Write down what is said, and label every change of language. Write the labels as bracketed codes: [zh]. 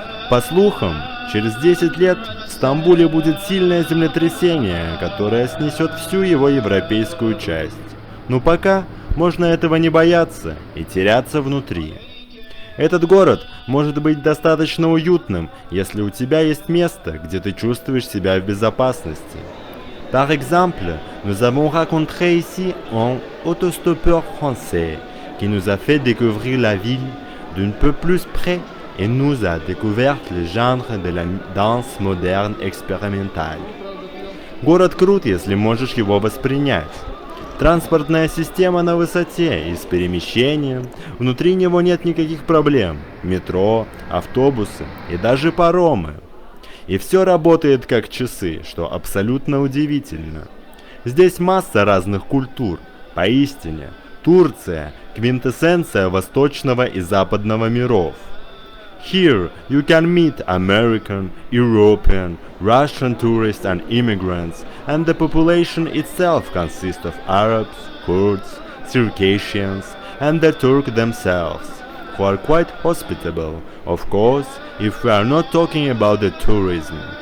[ru] По слухам, через 10 лет в Стамбуле будет сильное землетрясение, которое снесет всю его европейскую часть. Но пока можно этого не бояться и теряться внутри. Этот город может быть достаточно уютным, если у тебя есть место, где ты чувствуешь себя в безопасности. [fr] Par exemple, nous avons rencontré ici un autostoppeur français qui nous a fait découvrir la ville d'un peu plus près et nous a découvert le genre de la danse moderne expérimentale. [ru] Город крут, если можешь его воспринять. Транспортная система на высоте и с перемещением, внутри него нет никаких проблем. Метро, автобусы и даже паромы. И все работает как часы, что абсолютно удивительно. Здесь масса разных культур. Поистине, Турция – квинтэссенция восточного и западного миров. [en] Here you can meet American, European, Russian tourists and immigrants, and the population itself consists of Arabs, Kurds, Circassians, and the Turks themselves, who are quite hospitable, of course, if we are not talking about the tourism.